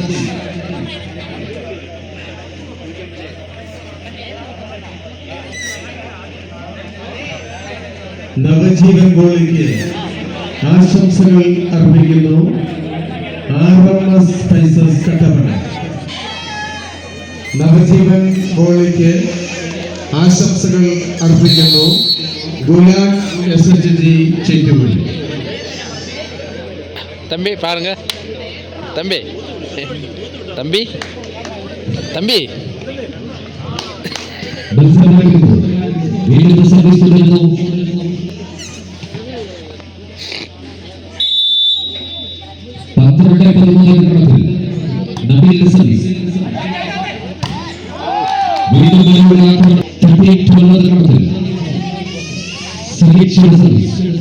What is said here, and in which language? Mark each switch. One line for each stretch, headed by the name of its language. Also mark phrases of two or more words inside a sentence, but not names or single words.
Malayalam: നവജീവൻ ഗോളിക്ക് ആശംസകൾ അർപ്പിക്കുന്നു RMS സ്പൈസസ് കട്ടപ്പന. നവജീവൻ ഗോളിക്ക് ആശംസകൾ അർപ്പിക്കുന്നു ഗുലാൻ SHG ചെറ്റുകുഴി.
Tamil: தம்பி பாருங்க தம்பி தம்பி தம்பி
Malayalam: വീണ്ടും സർവീസ് തുടരുന്നു. നബീൽ സർവീസ് വീണ്ടും ക്രമത്തിൽ സഹീക്ഷയുടെ സർവീസ്